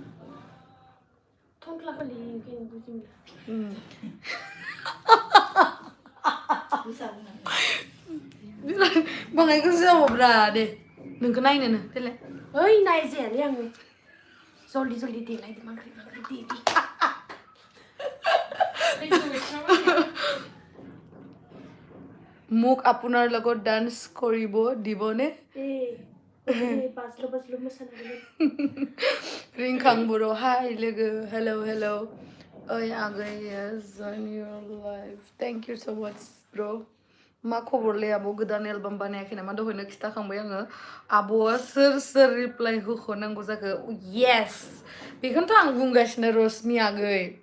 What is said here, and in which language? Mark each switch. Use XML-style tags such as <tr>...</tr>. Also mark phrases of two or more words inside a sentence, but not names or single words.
<brx>थंख्ला खालि बुजिमोन बाङाय गोसो जाबावब्रा दे नोंखौ नायनोनो देलाय ओइ नायजायालै आङो जल्दि देलायदो मांख्रि दे</brx> <as>মোক আপোনাৰ লগত ডান্স কৰিব দিবনে</as> <brx>बाज्ल' मोसानांगोन रिंखां बर' हाय लोगो हेलौ ओइ आगै</brx> <en>join your life thank you so much bro'</en> <brx>मा खबरलै आब' गोदान एलबाम बानायाखै नामा दहायनो खिथाखांबाय आङो आब'आ सोर रिप्लाय होख'नांगौ जाखो येस बेखौनोथ' आं बुंगासिनो रश्मि आगै</brx>